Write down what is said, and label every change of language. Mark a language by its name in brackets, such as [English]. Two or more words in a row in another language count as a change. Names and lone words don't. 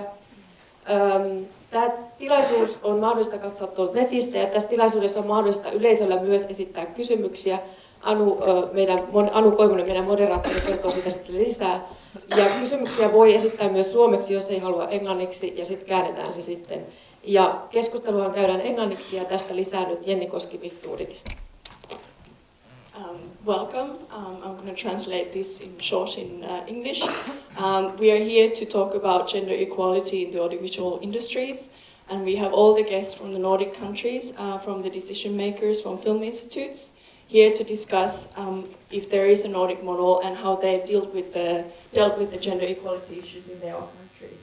[Finnish] Tämä tilaisuus on mahdollista katsoa tuolta netistä ja tässä tilaisuudessa on mahdollista yleisöllä myös esittää kysymyksiä. Anu Koivunen, meidän moderaattori, kertoo siitä sitten lisää. Ja kysymyksiä voi esittää myös suomeksi, jos ei halua englanniksi, ja sitten käännetään se sitten. Ja keskusteluhan käydään englanniksi ja tästä lisää nyt Jenni Koski WIFT Nordicista. [English] Welcome. I'm going to translate this in short in English. We are here to talk about gender equality in the audiovisual industries, and we have all the guests from the Nordic countries, from the decision makers from film institutes, here to discuss if there is a Nordic model and how they dealt with the gender equality issues in their own countries.